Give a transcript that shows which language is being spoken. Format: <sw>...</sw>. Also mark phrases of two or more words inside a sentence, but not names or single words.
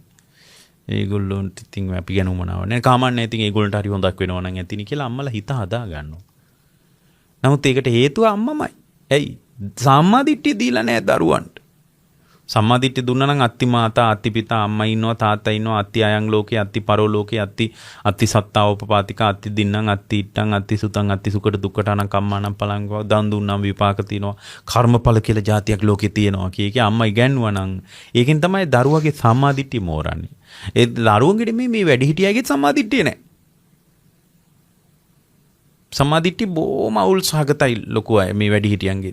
<si>ඒගොල්ලොන්ට ඉතින් අපි ගැන උමනාව නැහැ. කාමන්නේ ඉතින් ඒගොල්ලන්ට හරි හොඳක් වෙනවා නම් ඇතිනි කියලා අම්මලා හිත හදා ගන්නවා. නමුත් ඒකට හේතුව අම්මමයි. ඇයි? සම්මා දිට්ඨිය දීලා නැහැ දරුවන්ට. සම්මා දිට්ඨිය දුන්නා නම්</si> <pi>අත්ති මාතා, අත්ති පිතා,</pi> <si>අම්මා ඉන්නවා, තාත්තා ඉන්නවා,</si> <pi>අත්ති අයං ලෝකේ, අත්ති පරෝ ලෝකේ, අත්ති සත්තා උපපාතික, අත්ති දින්නම්, අත්ති ඉට්ටං, අත්ති සුතං, අත්ති සුකට දුක්කටානම් කම්මානම් පලං</pi> <si>දන් දුන්නම් විපාක තියෙනවා. කර්මඵල කියලා જાතියක් ලෝකේ තියෙනවා කිය අම්මා ඉගැන්නුවා නම් ඒකෙන් තමයි දරුවගේ සම්මා දිට්ඨිය මෝරන්නේ. ඒ දරුවන්ගෙට මේ වැඩිහිටියගේ සම්මා දිට්ඨිය නැහැ. සම්මා දිට්ඨිය බොහොම අවුල් සහගතයි ලොකු අය මේ වැඩිහිටියන්ගේ.</si>